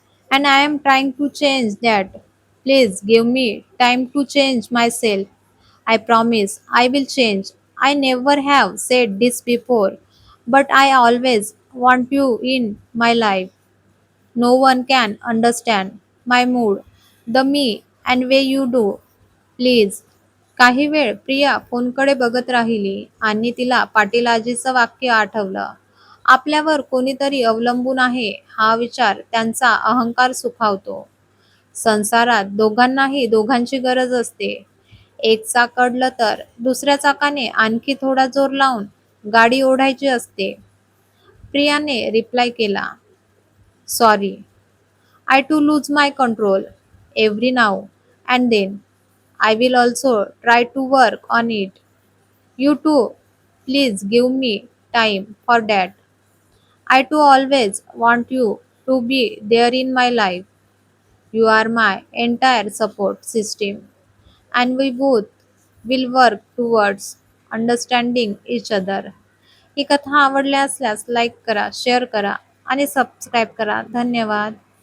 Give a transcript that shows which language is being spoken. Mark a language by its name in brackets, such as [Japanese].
[English] And I am trying to change that. Please give me time to change myself. I promise I will change. I never have said this before, but I always want you in my life. No one can understand my mood, the me and way you do. Please. [Marathi] काही वेळ प्रिया फोनकडे बघत राहिली आणि तिला पाटील आजीचं वाक्य आठवलं. आपल्यावर कोणीतरी अवलंबून आहे हा विचार त्यांचा अहंकार सुखावतो. संसारात दोघांनाही दोघांची गरज असते. एक चाक अडलं तर दुसऱ्या चाकाने आणखी थोडा जोर लावून गाडी ओढायची असते. प्रियाने रिप्लाय केला, [English] Sorry. I too lose my control every now and then. I will also try to work on it. You too, please give me time for that. I too always want you to be there in my life. You are my entire support system, and we both will work towards understanding each other. [Marathi] ही कथा आवडली असल्यास like करा, share करा आणि subscribe करा. धन्यवाद.